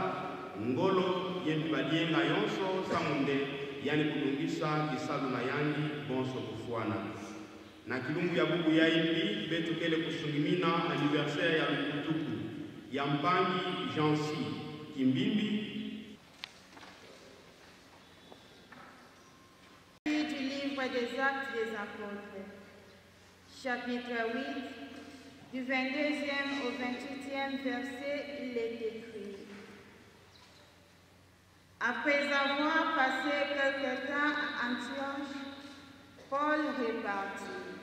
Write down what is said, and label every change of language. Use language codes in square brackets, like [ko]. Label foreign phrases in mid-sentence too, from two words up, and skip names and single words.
[ktu] ngolo yembi badienga yonso samunde yani kulungisa kisalu na yangi bonso kufuana na kilungu ya bubu ya imbi betokele kusungimina anniversaire ya lukutuku ya mpangi Jansi Kimbimbi. [fr] Du livre des Actes des Apôtres, chapitre 8, du 22e au 28e verset, il est écrit: Après avoir passé quelque temps à Antioche, Paul repartit.